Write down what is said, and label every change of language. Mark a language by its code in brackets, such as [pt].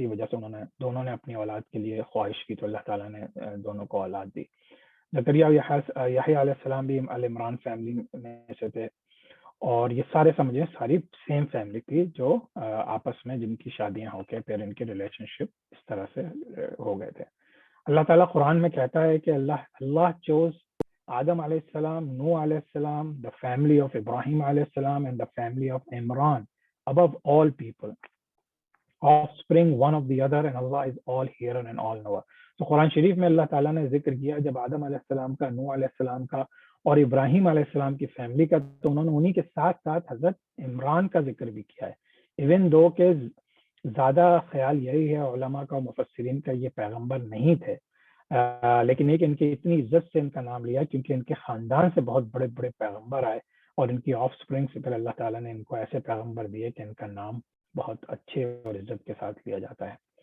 [ur] اسی وجہ سے دونوں نے اپنی اولاد کے لیے خواہش کی تو اللہ تعالیٰ نے دونوں کو اولاد دی. زکریا اور یحییٰ علیہ السلام بھی آل عمران فیملی میں سے تھے, اور یہ سارے سمجھیں ساری سیم فیملی تھی جو آپس میں جن کی شادیاں ہو کے پھر ان کے ریلیشن شپ اس طرح سے ہو گئے تھے. اللہ تعالیٰ قرآن میں کہتا ہے کہ [en] Allah chose Adam علیہ السلام, نوح علیہ السلام, the family of ابراہیم علیہ السلام and the family of Imran above all people, offspring one of the other, and Allah is all hearer and all knower. [ur] تو قرآن شریف میں اللہ تعالیٰ نے ذکر کیا جب آدم علیہ السلام کا, نوح علیہ السلام کا اور ابراہیم علیہ السلام کی فیملی کا, تو انہوں نے انہی کے ساتھ ساتھ حضرت عمران کا ذکر بھی کیا ہے. ایون دو کہ زیادہ خیال یہی ہے علماء کا, مفسرین کا, یہ پیغمبر نہیں تھے, لیکن ایک ان کی اتنی عزت سے ان کا نام لیا کیونکہ ان کے خاندان سے بہت بڑے بڑے پیغمبر آئے, اور ان کی آف سپرنگ سے پھر اللہ تعالیٰ نے ان کو ایسے پیغمبر دیے کہ ان کا نام بہت اچھے اور عزت کے ساتھ لیا جاتا ہے.